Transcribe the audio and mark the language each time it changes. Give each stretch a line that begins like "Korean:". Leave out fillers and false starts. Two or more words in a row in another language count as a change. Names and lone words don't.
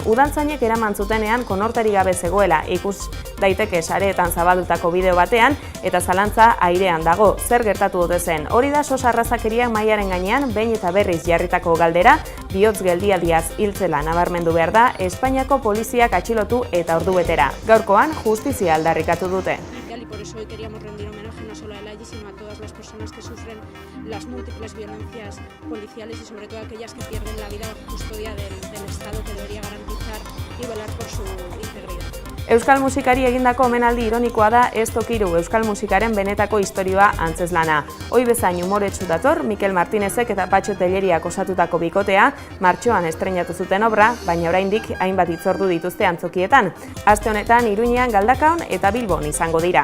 Basque: Udaltzainek eraman zutenean konorterik gabe zegoela ikus daiteke sareetan zabaldutako bideo batean eta zalantza airean dago. Zer gertatu ote zen? Hori da sos arrazakeriak mahaiaren gainean behin eta berriz jarritako galdera, bihotz geldialdiaz hiltzela nabarmendu behar da Espainiako poliziak atxilotu eta ordubetera. Gaurkoan justizia aldarrikatu dute.
Spanish: Y por eso hoy queríamos rendir homenaje no solo a Eladi, sino a todas las personas que sufren las múltiples violencias policiales y sobre todo aquellas que pierden la vida bajo custodia del Estado, que debería garantizar y velar por su integridad.
Basque: Euskal musikari egindako omenaldi ironikoa da Ez tokiru euskal musikaren benetako istorioa antzeslana. Hoi bezain umoretsu dator, Mikel Martinezek eta Patxo Telleriak osatutako bikotea, martxoan estreinatu zuten obra, baina oraindik hainbat hitzordu dituzte antzokietan. Aste honetan Iruñean, Galdakaon eta Bilbon izango dira.